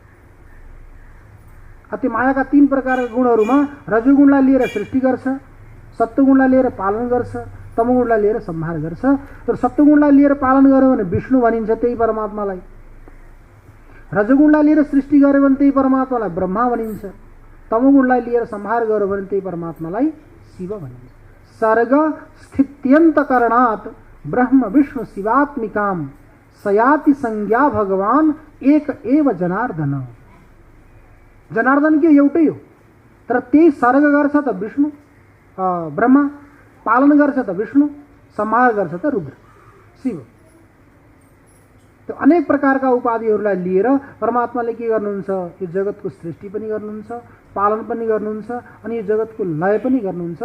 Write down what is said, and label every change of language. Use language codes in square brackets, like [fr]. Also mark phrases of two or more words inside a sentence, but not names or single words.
[ne] त्यो मायाका 3 प्रकारका गुणहरूमा रजोगुणलाई लिएर सृष्टि गर्छ, सत्वगुणलाई लिएर पालन गर्छ, तमोगुणलाई लिएर संहार गर्छ। तर सत्वगुणलाई लिएर पालन गर्यो भने विष्णु भनिन्छ, त्यही परमात्मालाई। रजोगुणलाई लिएर सृष्टि गर्यो भने त्यही परमात्मालाई ब्रह्मा भनिन्छ। तमोगुणलाई लिएर संहार गर्यो भने त्यही परमात्मालाई शिव भनिन्छ। [sa] सर्ग स्थित्यन्तकरणात् ब्रह्म विष्णु शिवात्मिकाम सयाति संज्ञा भगवान एक एव जनार्दन। [ne] जनार्दन के एउटै हो, तर त्यही सर्ग गर्छ त विष्णु ब्रह्मा, पालन गर्छ त विष्णु, संहार गर्छ त रुद्र शिव। त्यो अनेक प्रकारका उपाधिहरूलाई लिएर परमात्माले के गर्नुहुन्छ? यो जगतको सृष्टि पनि गर्नुहुन्छ, पालन पनि गर्नुहुन्छ, अनि यो जगतको लय पनि गर्नुहुन्छ।